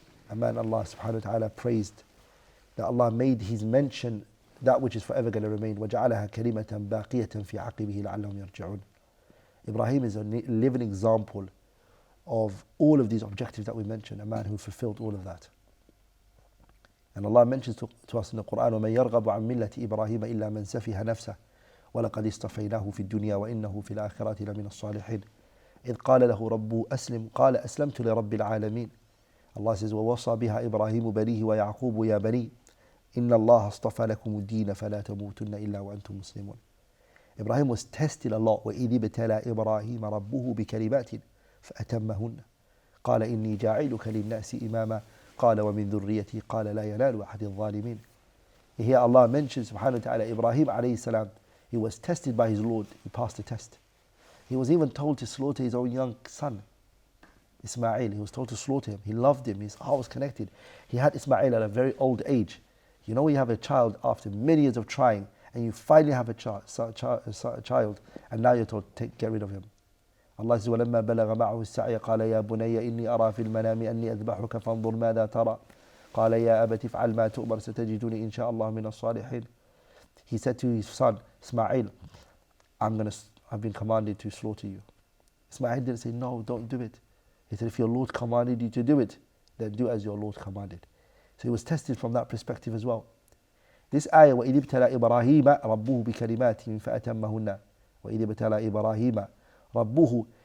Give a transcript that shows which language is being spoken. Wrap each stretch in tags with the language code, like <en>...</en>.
<en>A man Allah subhanahu wa ta'ala praised, that Allah made His mention that which is forever going to remain.</en> <ar>وَجَعَلَهَا كَلِمَةً بَاقِيَةً فِي عَقِبِهِ لَعَلَّهُمْ يَرْجِعُونَ.</ar> <en>Ibrahim is a living example of all of these objectives that we mentioned, a man who fulfilled all of that. And Allah mentions to us in the Quran,</en> <ar>وَمَنْ يَرْغَبُ عَنْ مِلَّةِ إِبْرَاهِيمَ إِلَّا مَنْ سَفِهَ نَفْسَهُ وَلَقَدِ اصْطَفَيْنَاهُ فِي الدُّنْيَا وَإِنَّهُ فِي الْآخِرَةِ لَمِنَ الصَّالِحِينَ إذ قال له ربه أسلم قال أسلمت لرب العالمين.</ar> <en>Allah says</en> <ar>ووصى بها إبراهيم بنيه ويعقوب يا بني إن الله اصطفى لكم الدين فلا تموتن إلا وأنتم مسلمون.</ar> <en>Ibrahim was tested a lot.</en> <ar>وإذ ابتلى إبراهيم ربه بكلمات فأتمهن قال إني جاعلك للناس إماما قال ومن ذريتي قال لا ينال أحد الظالمين.</ar> <en>Here Allah mentions subhanahu wa ta'ala Ibrahim alayhi salam. He was tested by his Lord. He passed the test. He was even told to slaughter his own young son, Ismail. He was told to slaughter him. He loved him. His heart was connected. He had Ismail at a very old age. You know, when you have a child after many years of trying, and you finally have a child, and now you're told, get rid of him. Allah says,</en> <ar>وَلَمَّا بَلَغَ مَعَهُ السَّعْيَ قَالَ يَا بُنَيَّ إِنِّي أَرَى فِي الْمَنَامِ أَنِّي أَذْبَحُكَ فَانظُرْ مَاذَا تَرَى قَالَ يَا أَبَتِ افْعَلْ مَا تُؤْمَرُ سَتَجِدُنِي إِنْ شَاءَ اللَّهُ مِنَ الصَّالِحِينَ.</ar> <en>He said to his son, Ismail, I've been commanded to slaughter you. Ismail didn't say, no, don't do it. He said, if your Lord commanded you to do it, then do as your Lord commanded. So he was tested from that perspective as well. This ayah,</en> <ar>وَإِذِ ابْتَلَى إِبْرَاهِيمَ رَبُّهُ بِكَلِمَاتٍ فَأَتَمَّهُنَّ وَإِذِ ابْتَلَى إِبْرَاهِيمَ رَبُّهُ.</ar>